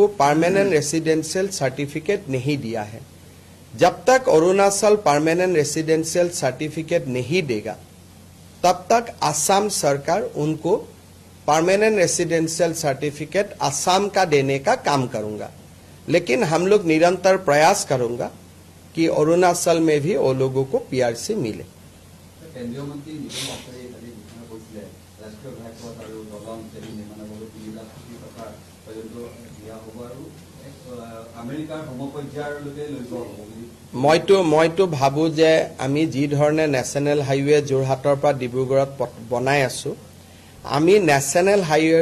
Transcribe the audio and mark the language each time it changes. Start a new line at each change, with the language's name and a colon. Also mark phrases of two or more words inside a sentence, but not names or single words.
English: permanent residential certificate
Hindi: नहीं दिया है जब तक अरुणाचल
English: permanent residential certificate
Hindi: नहीं देगा तब तक असम सरकार उनको
English: permanent residential certificate
Hindi: असम का देने का काम करूंगा लेकिन हम लोग निरंतर प्रयास करूंगा कि अरुणाचल में भी वो लोगों को पीआरसी मिले
Assamese: মইতো ভাবো যে আমি যি ধৰণে
English: national highway
Assamese: যোৰহাটৰ পৰা ডিব্ৰুগড়ত বনাই আছো আমি
English: national highwayৰ